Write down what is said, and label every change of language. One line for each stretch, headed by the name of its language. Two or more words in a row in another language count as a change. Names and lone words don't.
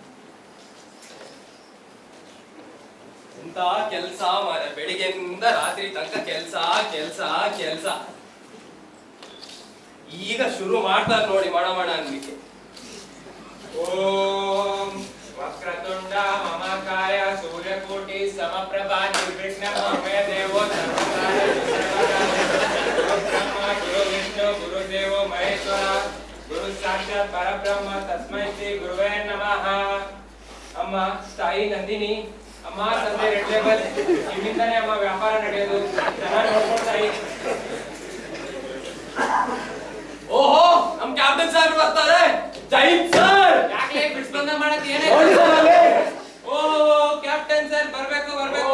Kannada: ಎಂತ ಕೆಲ್ಸ ಮಾರ, ಬೆಳಿಗ್ಗೆಯಿಂದ ರಾತ್ರಿ ತನಕ ಕೆಲ್ಸ ಕೆಲ್ಸ ಕೆಲ್ಸ. ಈಗ ಶುರು ಮಾಡ್ತಾರೆ ನೋಡಿ ಮಣ ಮಣ ಅನ್ಲಿಕ್ಕೆ.
Sanskrit: ಓಂ ವಕ್ರತುಂಡ ಮಮಕಾಯ ಸೂರ್ಯಕೋಟಿ ಸಮಪ್ರಭಾ ನಿರ್ವಿಘ್ನಂ ಮೇ ದೇವೋ ಬ್ರಹ್ಮ ಗುರು ವಿಷ್ಣು ಗುರುದೇವೋ ಮಹೇಶ್ವರ ಗುರು ಸಾಕ್ಷಾತ್ ಪರಬ್ರಹ್ಮ ತಸ್ಮೈ ಶ್ರೀ ಗುರುವೇ ನಮಃ.
Kannada: ಅಮ್ಮ ತಾಯಿ ನಂದಿನಿ, ಅಮ್ಮ ತಂದೆ ರೆಡ್ ಲೇಬಲ್, ನಿಮ್ಮಿಂದಾನೇ ಅಮ್ಮ ವ್ಯಾಪಾರ ನಡೆಯೋದು. ಚೆನ್ನಾಗಿ ನೋಡ್ಕೊಳ್ತಾಯಿ. ಓಹೋ, ನಮ್
English: captain sir
Kannada: ಬರ್ತಾರೆ. ಜೈ ಸರ್. ಯಾಕೆ ಬಿಡ್ಸ್ಬಂದ ಮಾಡಕ್ ಏನೇ? ಓ
English: captain sir
Kannada: ಬರ್ಬೇಕು ಬರ್ಬೇಕು.